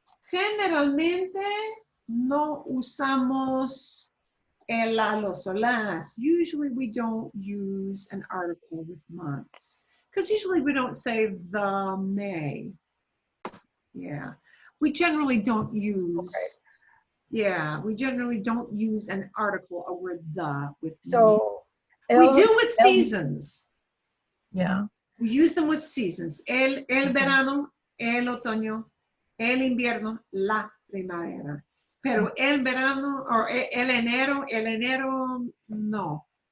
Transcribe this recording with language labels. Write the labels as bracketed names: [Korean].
[Spanish] Generalmente no usamos el a los o las. [English] Usually we don't use an article with months because usually we don't say the May. Yeah, we generally don't use. Yeah, we generally don't use an article, a word the with me. So we do with seasons. Yeah. We use them with seasons. [Spanish] El verano, el otoño, el invierno, la primavera. Pero el verano o el enero, no.